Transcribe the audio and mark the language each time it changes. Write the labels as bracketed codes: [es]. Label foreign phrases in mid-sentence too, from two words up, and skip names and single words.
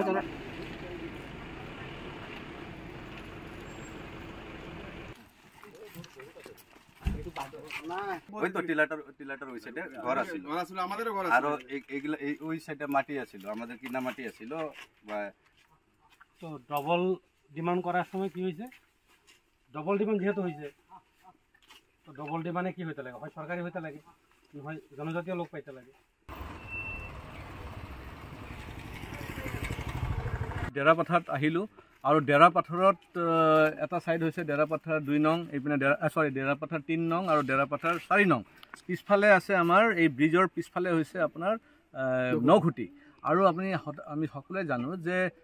[bn] ওই তো টিলাটার ওই সাইডে ঘর আছিল আমাদেরও ঘর আর এইগুলা ওই সাইডে মাটি আছিল আমাদের কিনা মাটি আছিল তো [en] double demand [bn] করার সময় কি হয়েছে [en] double demand [bn] যেহেতু হয়েছে তো [en] double demand [bn] কি হইতে লাগে হয় সরকারি হইতে লাগে হয় জনজাতীয় লোক পাইতে লাগে [as] ডেৰাপাথাৰত আহিলোঁ আৰু ডেৰাপাথাৰত এটা ছাইড হৈছে ডেৰাপাথাৰ 2 নং এইপিনে ডেৰাপাথাৰ 3 নং আৰু ডেৰাপাথাৰ 4 নং পিছফালে আছে আমাৰ এই ব্ৰিজৰ পিছফালে হৈছে আপোনাৰ নৌঘুটি আৰু আমি সকলোৱে জানো যে